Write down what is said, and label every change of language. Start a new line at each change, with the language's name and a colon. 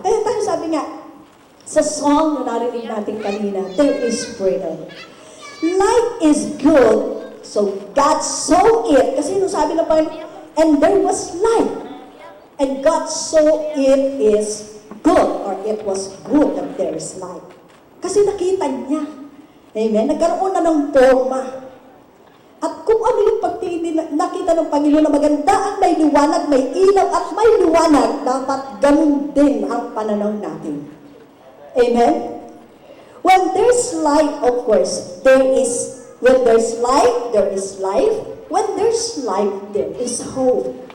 Filipino: Kaya tayo sabi nga, sa song na narinig natin kanina,
English: there is freedom. Light is good, so God saw it.
Filipino: Kasi nung sabi na pa,
English: and there was light. And God saw it is good, or it was good that there is light.
Filipino: Kasi nakita niya. Amen? Nagkaroon na ng forma. At kung ano yung pagtingin nakita ng Panginoon na maganda ang may liwanag, may ilaw at may liwanag, dapat ganun din ang pananaw natin.
English: Amen? When there's light, of course, there is When there's light, there is life. When there's life, there is hope.